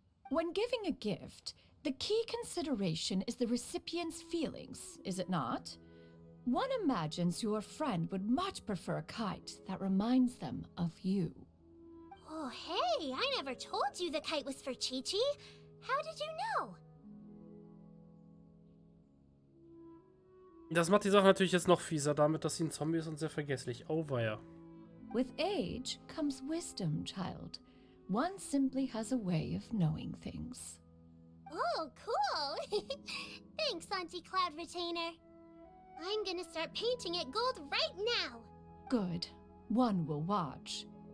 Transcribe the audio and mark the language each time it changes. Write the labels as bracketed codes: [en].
[en] When giving a gift, the key consideration is the recipient's feelings, is it not? One imagines your friend would much prefer a kite that reminds them of you. Oh, hey, I never told you the kite was for Chi-Chi. How did you know? [de] Das macht die Sache natürlich jetzt noch fieser, damit, dass sie ein Zombie ist und sehr vergesslich. Oh, weia. [en] With age comes wisdom, child. One simply has a way of knowing things. Oh, cool. Thanks, Auntie Cloud Retainer. I'm gonna start painting it gold right now. Good. One will watch.